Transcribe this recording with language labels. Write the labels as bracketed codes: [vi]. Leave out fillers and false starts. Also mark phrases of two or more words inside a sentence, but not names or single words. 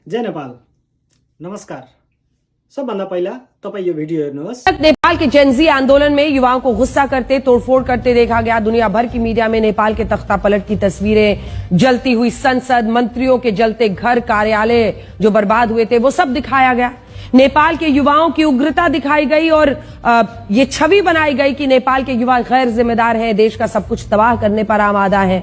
[ne] जय नेपाल। नमस्कार। सबभन्दा पहिला तपाईं यो भिडियो हेर्नुहोस्। [hi] नेपाल के जेनजी आंदोलन में युवाओं को गुस्सा करते तोड़फोड़ करते देखा गया। दुनिया भर की मीडिया में नेपाल के तख्ता पलट की तस्वीरें, जलती हुई संसद, मंत्रियों के जलते घर, कार्यालय जो बर्बाद हुए थे वो सब दिखाया गया। नेपाल के युवाओं की उग्रता दिखाई गई और ये छवि बनाई गई कि नेपाल के युवा गैर जिम्मेदार हैं, देश का सब कुछ तबाह करने पर आमादा हैं।